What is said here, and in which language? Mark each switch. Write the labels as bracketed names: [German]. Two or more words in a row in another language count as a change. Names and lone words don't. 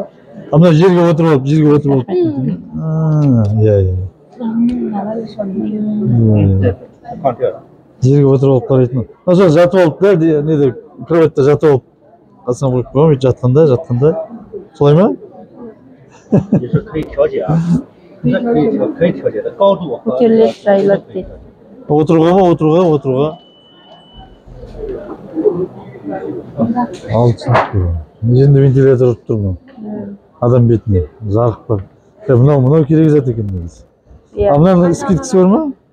[Kazakh] Мына жерге отырып алып. Жерге отырып алып қарайтын. Сол жатып алып да, неде, кроватьта жатып алып. Қасынан қойып қойған, жатқанда. Солай ма? [Chinese] 也是可以调节啊，可以调节的高度和 [Kazakh] көтеріледі, жайылады дейді. Отыруға ма? Отыруға. Ал түсінікті. Енді вентилятор ұрып тұр мұны. Адам бетіне. Жарық бар. Мынау керек зат екен негізі. Мынаның скидкасы бар ма?